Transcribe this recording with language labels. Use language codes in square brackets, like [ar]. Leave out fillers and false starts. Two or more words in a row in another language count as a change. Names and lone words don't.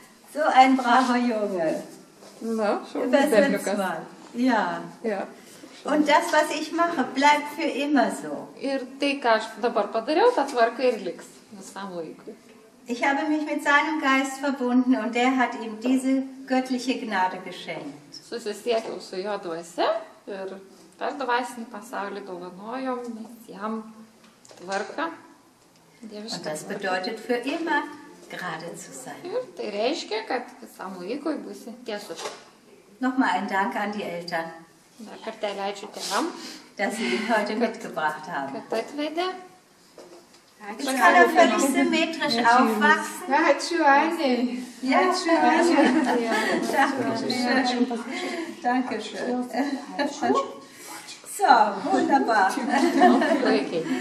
[de] So ein braver Junge. Na, schon Übersetzt mal. Ja. Ja. Und das, was ich mache, bleibt für immer so. [lt] Ir tai, ką aš dabar padariau, ta tvarka ir liks visam laikui. [de] Ich habe mich mit seinem Geist verbunden und der hat ihm diese göttliche Gnade geschenkt. [lt] Susisiekiau su jo dvasia ir per dvasinį pasaulį dovanojom mes jam tvarką. [de] Und das bedeutet für immer gerade zu sein. [lt] Ir tai reiškia, kad visam laikui būsi tiesus. [de] Nochmal ein Dank an die Eltern, [lt] Dar kartelį ačiū tėvam, [de] dass sie ihn heute mitgebracht haben. [lt] kad atvedė. [de] Ich kann auch völlig symmetrisch aufwachsen. [lt] Ačiū, Anė. [de] Ja, [lt] Ačiū, Anė. [de] Dankeschön. Dankeschön. So, wunderbar. [lt] Puikiai.